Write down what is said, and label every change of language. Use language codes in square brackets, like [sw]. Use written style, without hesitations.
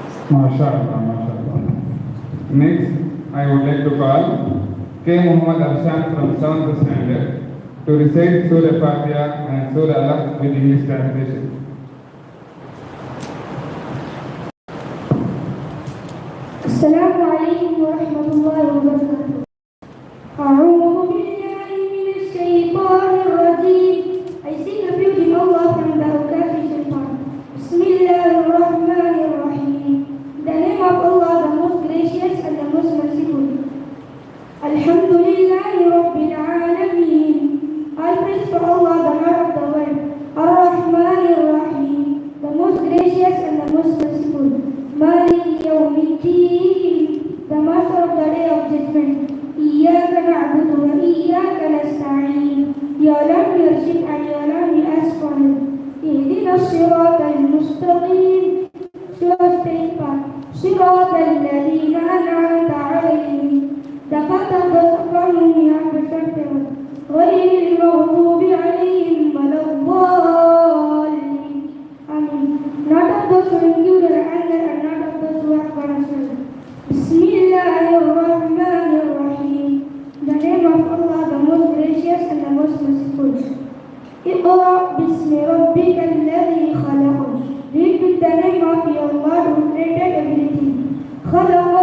[ar] MashaAllah, MashaAllah. [en] Next, I would like to call K. Muhammad Arshan from 7th standard to recite Surah Fatiha and Surah Alaq with English translation. [ar] السلام عليكم ورحمة الله وبركاته. أعوذ بالله من الشيطان الرجيم. [en] I seek refuge in Allah from the Kafir Shaitan. [ar] Bismillahirrahmanirrahim. [en] In the name of Allah, the most gracious and the most merciful. [ar] Alhamdulillahi Rabbil Alameen. [en] All praise for Allah, the Lord of the world. [ar] Ar-Rahmanir-Rahim, [en] the most gracious and the most merciful. [ar] Malik Yawmiddin, [en] the master of the day of judgment. [ar] Iyyaka na'budu wa iyyaka nasta'in. [en] You alone we worship and you alone we ask for help. [ar] Ihdina as-siratal mustaqim. [en] Show us straight path. [ar] Siratal ladhina an'amta alayhim. [en] The path of those upon whom we have preserved. [ar] غير المغضوب عليهم ولا الضالين. Amen. [en] Not of those who endure their anger and not of those who are punishment. [ar] Bismillahirrahmanirrahim. [en] In the name of Allah, the most gracious and the most merciful. [ar] Iqra bismi rabbika alladhi khalaq. [en] Read with the name of your Lord who created everything. [ar] خلق